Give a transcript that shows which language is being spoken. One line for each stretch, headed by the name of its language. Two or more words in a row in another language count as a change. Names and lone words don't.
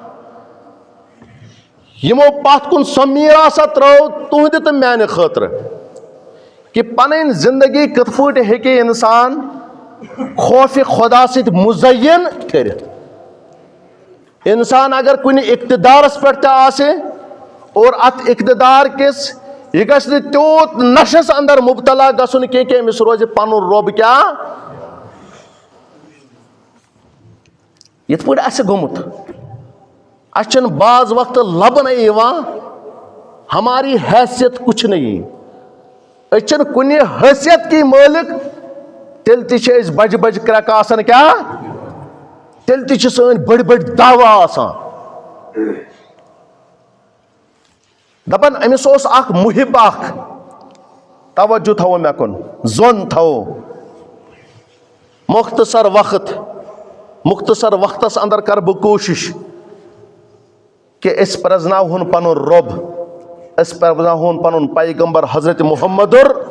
Kashmiri: یِمو پتھ کُن سۄ میٖراثا ترٲو تُہنٛدِ تہٕ میانہِ خٲطرٕ کہ پنٕنۍ زندگی کِتھ پٲٹھۍ ہیٚکہِ انسان خوفِ خۄدا سۭتۍ مُزین کٔرِتھ انسان اگر کُنہِ اقتدارس پٮ۪ٹھ تہِ آسہِ اور اتھ اقتدار کِس یہِ گژھِ نہٕ تیوٗت نشس انٛدر مبتلا گژھُن کینٛہہ کہ أمِس روزِ پنُن رۄب کیٛاہ یِتھ پٲٹھۍ اَسہِ گوٚمُت اَسہِ چھُنہٕ بعض وقتہٕ لبنہٕ یِوان
Urdu: ہماری حیثیت کچھ نہیں
Kashmiri: أسۍ چھِنہٕ کُنہِ حیثیت کی مٲلِک تیٚلہِ تہِ چھِ أسۍ بجہِ بجہِ کرٛٮ۪کہٕ آسان کیٛاہ تیٚلہِ تہِ چھِ سٲنۍ بٔڑۍ بٔڑۍ دعوا آسان دپان أمِس اوس اکھ محب اکھ توجہ تھاوو مےٚ کُن زوٚن تھاوو مختصر وقتس انٛدر کرٕ بہٕ کوٗشش کہ أسۍ پرزناوہون پنُن رۄب أسۍ پرزناوہون پنُن پیغمبر حضرت محمدُر